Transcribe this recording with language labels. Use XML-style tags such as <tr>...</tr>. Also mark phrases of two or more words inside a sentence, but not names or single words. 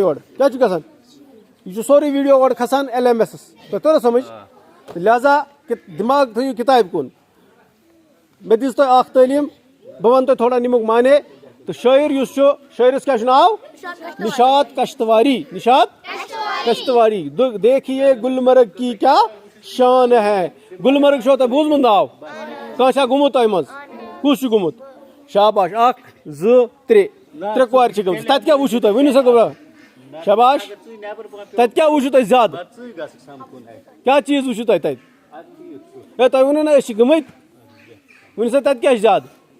<ks>یورٕ کیٛاہ چھُ گژھان یہ سوری ویڈیو اور کھسان LMS تۄہہِ توٚر سمجھ لہذا دٮ۪ماغ تھٲیِو کِتابہِ کُن مےٚ دِژ تۄہہِ اکھ تعلیٖم بہٕ وَنہٕ تۄہہِ تھوڑا نِمُک معنے تہٕ شٲعر یُس چھُ شٲعرَس کیٛاہ چھُ ناو نِشاط کشتواری نِشاط کشتواری</ks> <ur>دیکھیے گلمرگ کی کیا شان ہے</ur> <ks>گلمرگ چھو تۄہہِ بوٗزمُت ناو کانٛہہ چھا گوٚمُت تۄہہِ منٛز کُس چھُ گوٚمُت شاباش 1 2 3 ترٛےٚ کورِ چھِ گٔمژٕ تَتہِ کیٛاہ وٕچھِو تۄہہِ ؤنِو سا گوٚبرا شاباش تَتہِ کیٛاہ وٕچھِو تۄہہِ زیادٕ کیٛاہ چیٖز وٕچھِو تۄہہِ تَتہِ ہے تۄہہِ ووٚنوُ نہ أسۍ چھِ گٔمٕتۍ ؤنِو سا تَتہِ کیٛاہ چھِ زیادٕ</ks>